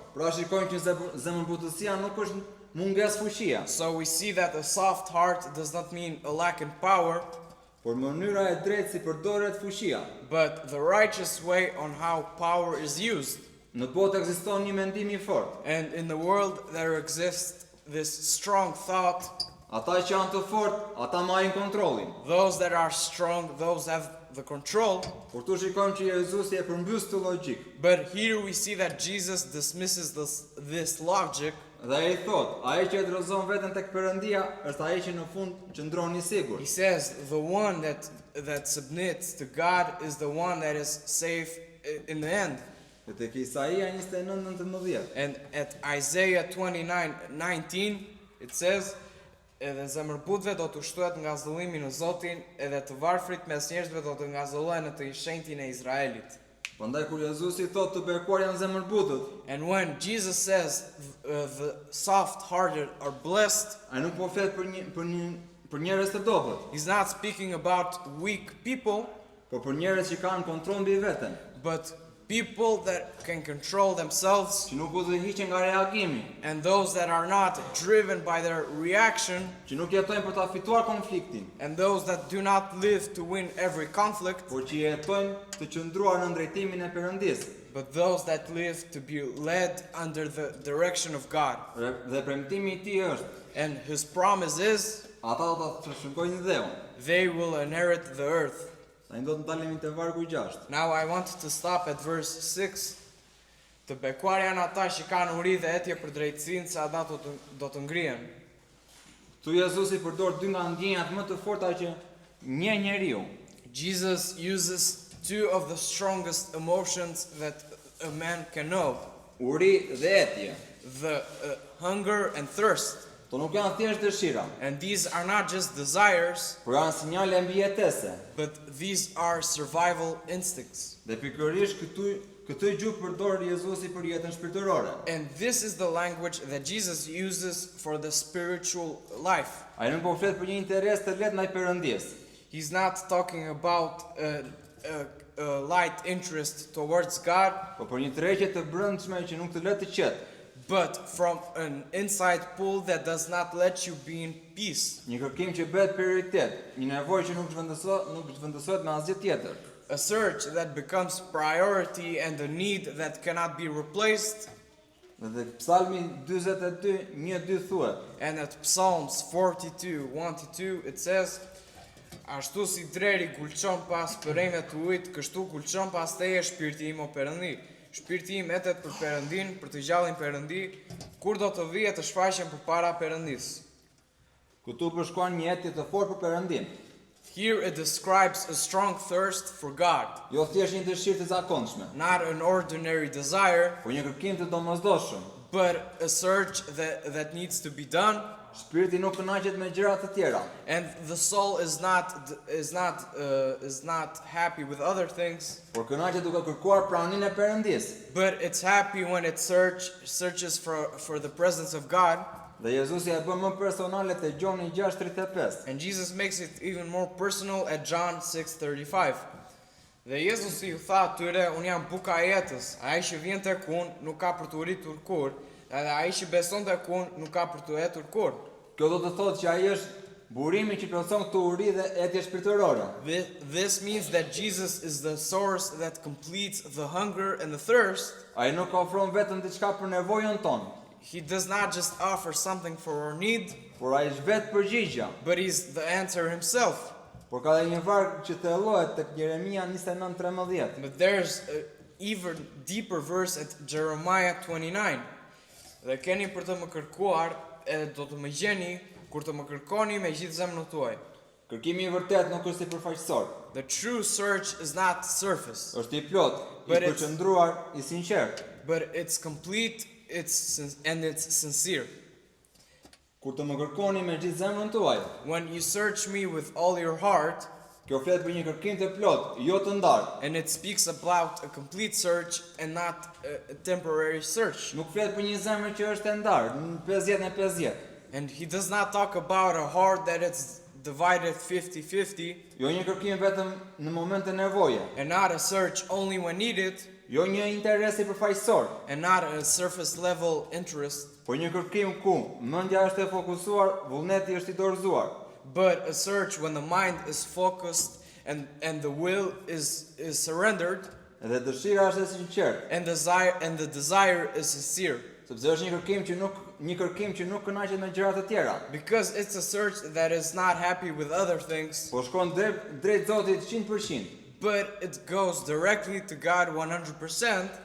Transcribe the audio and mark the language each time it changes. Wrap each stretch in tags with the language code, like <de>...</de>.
<sq>Pra shikojmë që zemërbutësia nuk është mungesë fuqia,</sq> <en>So we see that a soft heart does not mean a lack in power,</en> <sq>por mënyra e drejtë si përdoret fuqia.</sq> <en>but the righteous way on how power is used.</en> <sq>Në botë ekziston një mendim i fortë.</sq> <en>And in the world there exists this strong thought,</en> <sq>Ata që janë të fortë, ata marrin kontrollin.</sq> <en>those that are strong, those have the control.</en> <sq>Por tu shikojmë që Jezusi e përmbys këtë logjik.</sq> <en>But here we see that Jesus dismisses this logic,</en> <sq>Dhe ai thotë, ai që e drozon veten tek Perëndia është ai që në fund qëndron i sigurt.</sq> <en>he says the one that submits to God is the one that is safe in the end.</en> <sq>Dhe tek Isaia 29:19.</sq> <en>And at Isaiah 29:19 it says,</en> <sq>edhe zemërbutëve do të ushtohet nga zëllimi në Zotin, edhe të varfrit mes njerëzve do të ngazëllohen në të shenjtin e Izraelit. Prandaj kur Jezusi thotë të bekuar janë zemërbutët,</sq> <en>And when Jesus says the soft-hearted are blessed,</en> <sq>ai nuk po flet për njerëz të dobët,</sq> <en>he's not speaking about weak people,</en> <sq>por për njerëz që kanë kontroll mbi veten,</sq> <en>but people that can control themselves,</en> <sq>që nuk udhëhiqen nga reagimi,</sq> <en>and those that are not driven by their reaction,</en> <sq>që nuk jetojnë për ta fituar konfliktin,</sq> <en>and those that do not live to win every conflict,</en> <sq>por që jetojnë të qëndruar në drejtimin e Perëndisë.</sq> <en>but those that live to be led under the direction of God.</en> <sq>Dhe premtimi i tij është,</sq> <en>And his promise is,</en> <sq>ata do ta trashëgojnë dheun.</sq> <en>they will inherit the earth.</en> <sq>Ai do të ndalemi te vargu 6.</sq> <en>Now I want to stop at verse 6.</en> <sq>Të bekuar janë ata që kanë uri dhe etje për drejtësinë, se ata do të ngrihen. Tu Jezusi përdor dy nga ndjenjat më të forta që një njeriu.</sq> <en>Jesus uses two of the strongest emotions that a man can know.</en> <sq>Uri dhe etje.</sq> <en>The hunger and thirst.</en> <sq>To nuk janë thjesht dëshira,</sq> <en>And these are not just desires,</en> <sq>por janë sinjale mbijetese.</sq> <en>but these are survival instincts.</en> <sq>Dhe pikërisht këtë gjuhë përdor Jezusi për jetën shpirtërore.</sq> <en>And this is the language that Jesus uses for the spiritual life.</en> <sq>Ai nuk po flet për një interes të lehtë ndaj Perëndis,</sq> <en>He's not talking about a light interest towards God,</en> <sq>por për një tërheqje të brendshme që nuk të lë të qetë.</sq> <en>but from an inside pull that does not let you be in peace.</en> <sq>Një kërkim që bëhet prioritet, një nevojë që nuk zhvendosohet me asgjë tjetër.</sq> <en>A search that becomes priority and a need that cannot be replaced.</en> <sq>Dhe Psalmi 42:1-2 thuhet:</sq> <en>And at Psalms 42:1-2 it says,</en> <sq>ashtu si dreri gulçon pas përrejme të ujit, kështu gulçon pas teje shpirti im o Perëndi. Shpirti im etet për Perëndin, për të gjallin Perëndi, kur do të vije të shfaqem përpara Perëndis. Këtu përshkruan një jetë të fortë për Perëndin.</sq> <en>Here it describes a strong thirst for God,</en> <sq>Jo thjesht një dëshirë të zakonshme,</sq> <en>not an ordinary desire,</en> <sq>por një kërkim të domosdoshëm.</sq> <en>but a search that needs to be done.</en> <sq>Shpirti nuk kënaqet me gjëra të tjera,</sq> <en>And the soul is not happy with other things,</en> <sq>por kënaqet duke kërkuar praninë e Perëndis.</sq> <en>but it's happy when it searches for the presence of God.</en> <sq>Dhe Jezusi e bën më personale te Gjoni 6:35.</sq> <en>And Jesus makes it even more personal at John 6:35.</en> <sq>Dhe Jezusi u tha atyre, unë jam buka e jetës, ai që vjen tek unë nuk ka për të uritur kur, edhe ai që beson tek unë nuk ka për të etur kur. Kjo do të thotë që ai është burimi që plotson këtë uri dhe etje shpirtërore.</sq> <en>This means that Jesus is the source that completes the hunger and the thirst.</en> <sq>Ai nuk ofron vetëm diçka për nevojën tonë,</sq> <en>He does not just offer something for our need,</en> <sq>por ai është vetë përgjigja.</sq> <en>but he's the answer himself.</en> <sq>Por ka edhe një varg që thellohet tek Jeremia 29:13.</sq> <en>But there's an even deeper verse at Jeremiah 29.</en> <sq>Dhe keni për të më kërkuar, edhe do të më gjeni, kur të më kërkoni me gjithë zemrën tuaj. Kërkimi I vërtet nuk është I përfaqësor,</sq> <en>The true search is not surface,</en> <sq>është I plot, I</sq> <en>But it's-</en> <sq>përqendruar, I sinqert.</sq> <en>but it's complete, it's sincere.</en> <sq>Kur të më kërkoni me gjithë zemrën tuaj,</sq> <en>When you search me with all your heart,</en> <sq>kjo flet për një kërkim të plot, jo të ndarë.</sq> <en>and it speaks about a complete search and not a temporary search.</en> <sq>Nuk flet për një zemër që është e ndarë, në 50-50.</sq> <en>And he does not talk about a heart that it's divided 50-50,</en> <sq>Jo një kërkim vetëm në moment të nevoje,</sq> <en>and not a search only when needed,</en> <sq>jo një interes I përfaqësor,</sq> <en>and not a surface level interest,</en> <sq>por një kërkim ku mendja është e fokusuar, vullneti është I dorëzuar.</sq> <en>but a search when the mind is focused and the will is surrendered,</en> <sq>Edhe dëshira është e sinqertë,</sq> <en>and the desire is sincere.</en> <sq>sepse është një kërkim që nuk kënaqet me gjëra të tjera,</sq> <en>Because it's a search that is not happy with other things,</en> <sq>por shkon drejt Zotit 100%.</sq> <en>but it goes directly to God 100%,</en>